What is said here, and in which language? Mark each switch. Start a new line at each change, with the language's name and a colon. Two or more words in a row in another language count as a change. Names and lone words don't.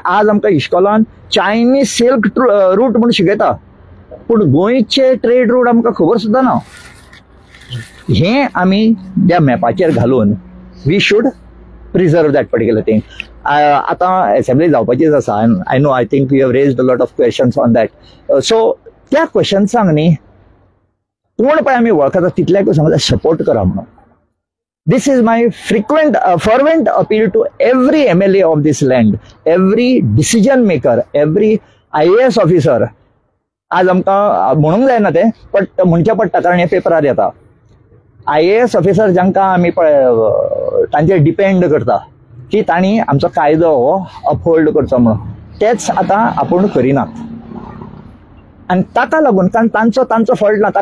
Konkani: आज आमकां इश्कॉलान
English: Chinese silk route
Konkani: म्हणून शिकयता पूण गोंयचे
English: trade route
Konkani: आमकां खबर सुद्दां ना. हें आमी त्या मॅपाचेर घालून
English: we should preserve that particular thing.
Konkani: आतां एसेंब्ली जावपाचीच आसा.
English: I know, I think you have raised a lot of questions on that.
Konkani: सो त्या क्वेश्चन्सांक न्ही कोण पळय आमी वळखता तितल्याक सांगता सपोर्ट करा म्हणून.
English: This is my frequent, fervent appeal to every MLA of this land, every decision maker, every IAS officer.
Konkani: आज आमकां म्हणूंक जायना तें बट म्हणचें पडटा कारण हें पेपरार येता. IAS ऑफिसर जांकां आमी पळय तांचेर डिपेंड करता की तांणी आमचो कायदो हो अपहोल्ड करचो म्हणून, तेच आतां आपूण करिनात. आनी ताका लागून कारण तांचो फॉल्ट ना.